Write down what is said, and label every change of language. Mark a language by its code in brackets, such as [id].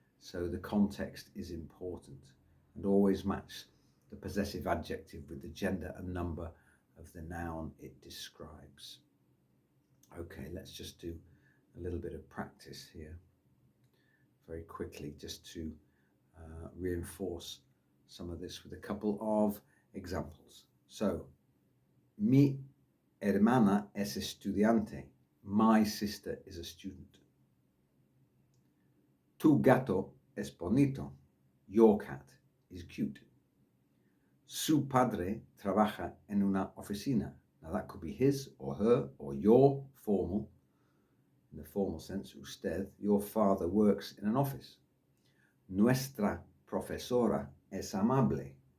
[en] So the context is important. And always match the possessive adjective with the gender and number of the noun it describes. Okay, let's just do a little bit of practice here very quickly just to reinforce some of this with a couple of examples. So, [es] mi hermana es estudiante. [en] My sister is a student. [es] Tu gato es bonito. [en] Your cat is cute. [es] Su padre trabaja en una oficina. [en] Now that could be his or her or your formal. In the formal sense, usted, your father works in an office. [es] Nuestra profesora es amable.